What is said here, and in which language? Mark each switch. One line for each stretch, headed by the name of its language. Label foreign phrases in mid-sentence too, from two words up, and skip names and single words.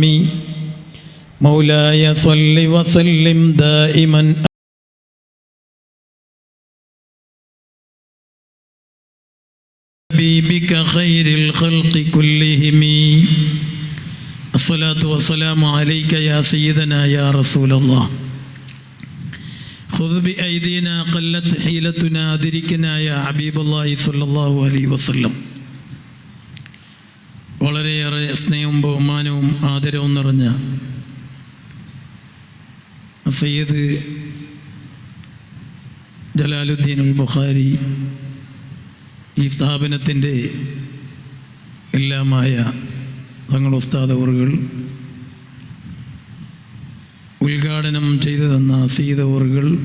Arabic: مولاي صل وسلم دائما بك خير الخلق كلهم. الصلاة والسلام عليك يا سيدنا يا رسول الله. خذ بأيدينا قلت حيلتنا أدركنا يا حبيب الله صلى الله عليه وسلم.
Malayalam: വളരെയേറെ സ്നേഹവും ബഹുമാനവും ആദരവും നിറഞ്ഞ സയ്യിദ് ജലാലുദ്ദീൻ അൽ ബുഖാരി, ഈ സ്ഥാപനത്തിൻ്റെ എല്ലാമായ തങ്ങൾ ഉസ്താദ് അവറുകൾ, ഉദ്ഘാടനം ചെയ്തു തന്ന സയ്യിദ് അവറുകൾ,